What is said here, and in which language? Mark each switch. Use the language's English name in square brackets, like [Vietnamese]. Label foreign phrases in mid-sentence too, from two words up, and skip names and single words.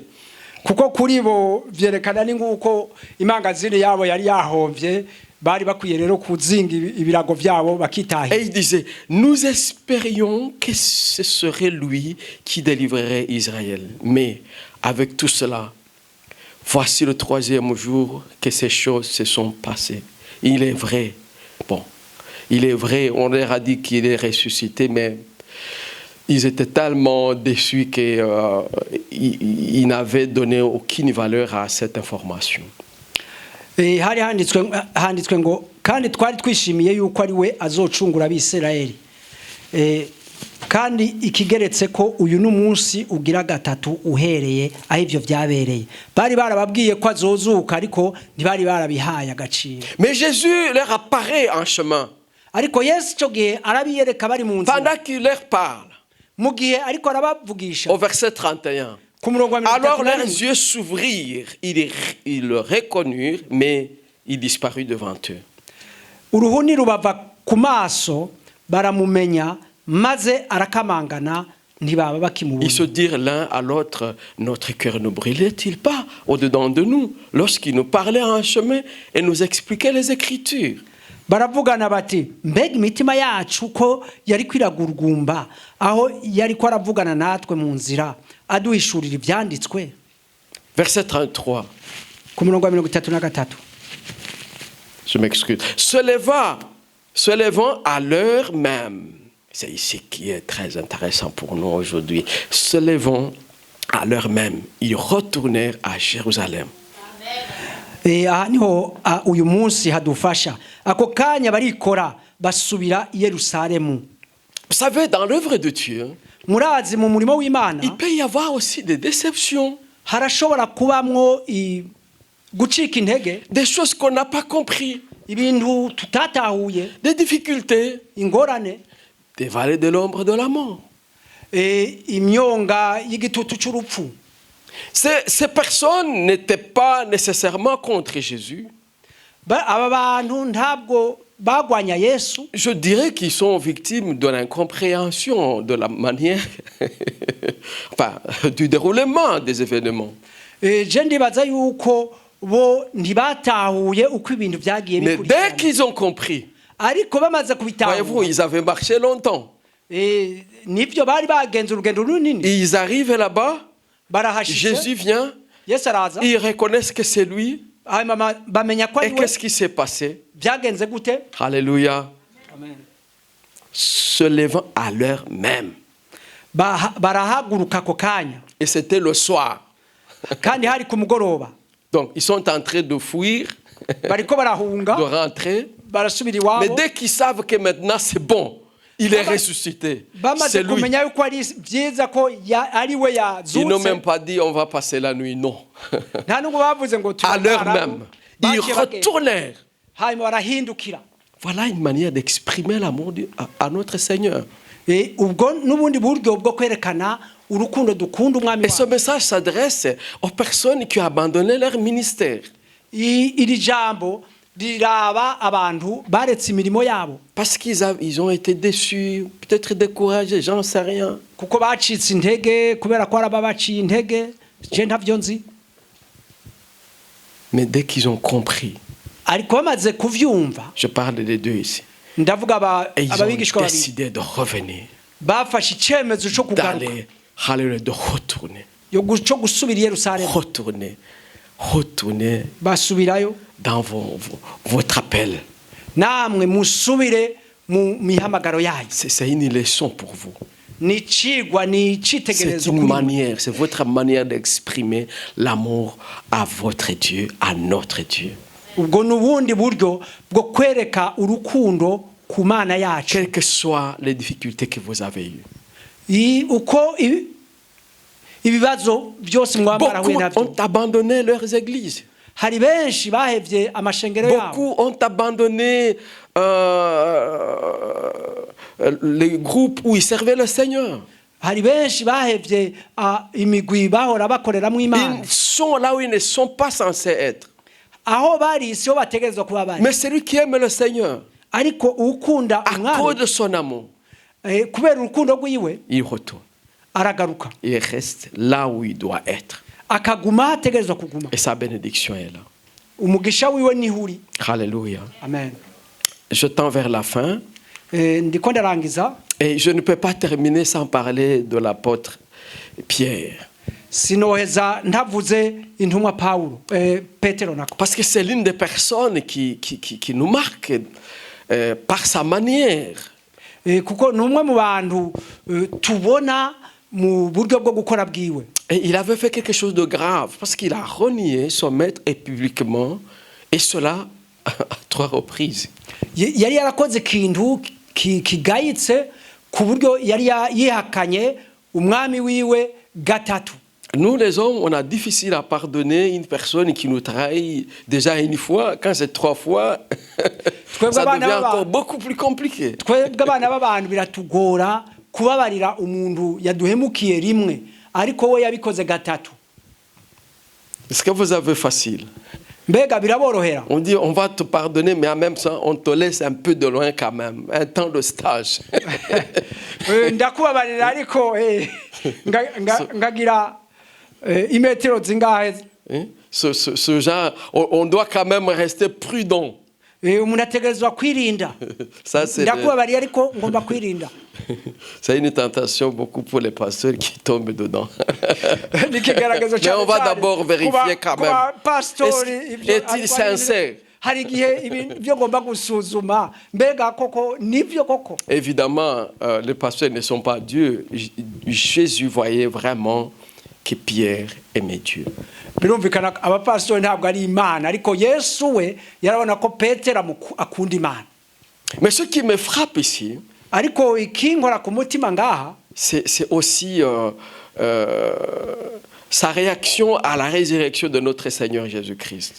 [Rundi] Kuko kuri bo vyerekana ni nguko imangazini yabo yari yahomvye bari bakwiye rero kuzinga ibirago vyabo bakitahi. [French] Et il disait, nous espérions que ce serait lui qui délivrerait Israël. Mais avec tout cela, voici le 3e jour que ces choses se sont passées. Il est vrai. Bon, il est vrai, on leur a dit qu'il est ressuscité, mais ils étaient tellement déçus qu'ils n'avaient donné aucune valeur à cette information. [Rundi] Hari handitswe ngo kandi twari twishimiye yuko ari we azocungura abisirayeli. Kandi ikigeretse ko uyu n'umunsi ugira gatatu uhereye aho ivyo vyabereye. Bari barababwiye ko azozuka ariko ntibari barabihaye agaciro. [French] Mais Jésus leur apparaît en chemin. [Rundi] Ariko Yesu cyo gihe arabiyereka bari mu nzira. [French] Pendant qu'il leur parle. [Rundi] Mu gihe ariko arabavugisha. [French] Au verset 31. Alors leurs yeux s'ouvrirent, ils le reconnurent, mais il disparut devant eux. [Rundi] Uruhuni rubava ku maso baramumenya maze arakamangana ntibaba bakimubona. [French] Ils se dirent l'un à l'autre, notre cœur ne brûlait-il pas au-dedans de nous lorsqu'il nous parlait en chemin et nous expliquait les Écritures? [Rundi] Baravugana bati mbega imitima yacu ko yari kwiragurugumba aho yari ko aravugana natwe mu nzira aduhishurira ibyanditswe. [French] Verset 33. [Rundi] Ku murongo wa 33. [French] Je m'excuse. Se levant à l'heure même. C'est ici qui est très intéressant pour nous aujourd'hui. Se levant à l'heure même, ils retournèrent à Jérusalem. [Rundi] Niho uyu munsi hadufasha ako kanya barikora basubira i Yerusalemu. [French] Vous savez, dans l'œuvre de Dieu, [Rundi] murazi mu murimo w'Imana [French] il peut y avoir aussi des déceptions, [Rundi] harashobora kubamwo gucika intege, [French] des choses qu'on n'a pas compris, [Rundi] ibintu tutatahuye, [French] des difficultés, [Rundi] ingorane, [French] des vallées de l'ombre de la mort. [Rundi] Imyonga y'igitutu cy'urupfu. [French] Ces personnes n'étaient pas nécessairement contre Jésus. [Rundi] Aba bantu ntabwo bagwanya Yesu. [French] Je dirais qu'ils sont victimes de l'incompréhension de la manière enfin, du déroulement des événements. [Rundi] Je ndibaza yuko bo ntibatahuye uko ibintu byagiye bikurikirana. [French] Mais dès qu'ils ont compris, [Rundi] ariko bamaze kubitahura, [French] voyez-vous, ils avaient marché longtemps. [Rundi] Nibyo bari bagenza urugendo runini. [French] Ils arrivent là-bas. Jésus vient, [Rundi] yesu araza [French] Ils reconnaissent que c'est lui. [Rundi] hanyuma bamenya ko [French] Et [Rundi] ari we [French] qu'est-ce qui s'est passé? [Rundi] byagenze gute [French] Alléluia. [Rundi] Amen. [French] Se levant à l'heure même. [Rundi] barahaguruka ako kanya [French] Et c'était le soir. [Rundi] kandi hari ku mugoroba [French] Donc, ils sont en train de fuir, [Rundi] bariko barahunga [French] de rentrer. [Rundi] barasubira [French] Mais [Rundi] iwabo [French] dès qu'ils savent que maintenant c'est bon, il est ressuscité. [Rundi] bamaze [French] C'est lui. [Rundi] kumenya yuko ari byiza ko ari we [French] Ils n'ont [Rundi] yazutse [French] même pas dit on va passer la nuit. Non. [Rundi] nta nubwo bavuze ngo [French] À l'heure [Rundi] turarara, [French] même, ils [Rundi] baciye bagenda. [French] retournèrent. [Rundi] hanyuma barahindukira [French] Voilà une manière d'exprimer l'amour à notre Seigneur. [Rundi] ubwo n'ubundi buryo bwo kwerekana urukundo dukunda umwami [French] Et ce [Rundi] wacu [French] message s'adresse aux personnes qui ont abandonné leur ministère. [Rundi] iri jambo riraba abantu baretse imirimo yabo [French] Parce ils ont été déçus, peut-être découragés, j'en sais rien. [Rundi] kuko bacitse intege kubera ko araba baciye intege je ntavyo nzi [French] Mais dès qu'ils ont compris, [Rundi] ariko bamaze kuvyumva [French] je parle des deux ici, [Rundi] ndavuga [French] et ils ont [Rundi] ababigishwa babiri [French] décidé de revenir, [Rundi] bafashe icyemezo cyo kugaruka [French] d'aller, hallelujah, de retourner, [Rundi] cyo gusubira i Yerusalemu [French] retourner [Rundi] basubirayo [French] dans votre appel. [Rundi] namwe musubire mu mihamagaro yayo [French] C'est une leçon pour vous. [Rundi] ni icigwa ni [French] C'est [Rundi] icitegererezo [French] une [Rundi] kuri mwe. [French] manière, c'est votre manière d'exprimer l'amour à votre Dieu, à notre Dieu. [Rundi] ubwo n'ubundi buryo bwo kwereka urukundo ku mana yacu [French] Quelles que soient les difficultés que vous avez eues. [Rundi] uko ibibazo byose mwaba [French] Beaucoup [Rundi] mwarahuye nabyo [French] ont abandonné leurs églises. [Rundi] hari benshi bahevye amashengero yabo [French] Beaucoup ont abandonné les groupes où ils servaient le Seigneur. [Rundi] hari benshi bahevye imigwi bahora bakoreramwo imana [French] Ils sont là où ils ne sont pas censés être. [Rundi] aho bari siho bategerezwa kuba bari [French] Mais celui qui aime le Seigneur, [Rundi] ariko ukunda [French] à cause [Rundi] umwami [French] de son amour, [Rundi] kubera urukundo rwiwe [French] il retourne. [Rundi] aragaruka [French] Il reste là où il doit être. [Rundi] akaguma aho ategerezwa kuguma [French] Et sa bénédiction est là. [Rundi] umugisha wiwe niho uri [French] Alléluia. [Rundi] amen [French] Je tends vers la fin. [Rundi] ndiko ndarangiza [French] Et je ne peux pas terminer sans parler de l'apôtre Pierre. [Rundi] sinoheza ntavuze intumwa Pawulo Petero nako [French] Parce que c'est l'une des personnes qui nous marque par sa manière. [Rundi] kuko ni umwe mu bantu tubona mu buryo bwo gukora bwiwe [French] Et il avait fait quelque chose de grave parce qu'il a renié son maître et publiquement, et cela à 3 reprises. [Rundi] yari yarakoze ikintu kigayitse ku buryo yari yihakanye umwami wiwe gatatu. [French] Nous les hommes, on a difficile à pardonner une personne qui nous trahit déjà une fois. Quand c'est 3 fois, ça devient encore beaucoup plus compliqué. [Rundi] twebwe abana b'abantu biratugora kubabarira umuntu yaduhemukiye rimwe ariko we yabikoze gatatu. [French] Est-ce que vous avez facile? [Rundi] Mbega biraborohera. [French] On dit on va te pardonner, mais en même temps on te laisse un peu de loin quand même, un temps de stage. [Rundi] Ndakubabarira ariko ngagira imetero zingahe. [French] Ce genre, on doit quand même rester prudent. [Rundi] Umuntu ategerezwa kwirinda. Ndakubabarira ariko ngomba kwirinda. [French] C'est une tentation beaucoup pour les pasteurs qui tombent dedans. Mais on va d'abord vérifier quand même. Est-il sincère? Évidemment, les pasteurs ne sont pas Dieu. Jésus voyait vraiment que Pierre aimait Dieu. [Rundi] Birumvikana abapastori ntabwo ari Imana ariko Yesu we yarabona ko Petero akunda Imana. [French] Mais ce qui me frappe ici, [Rundi] ariko ikinkora ku mutima ngaha, [French] c'est aussi sa réaction à la résurrection de notre Seigneur Jésus-Christ.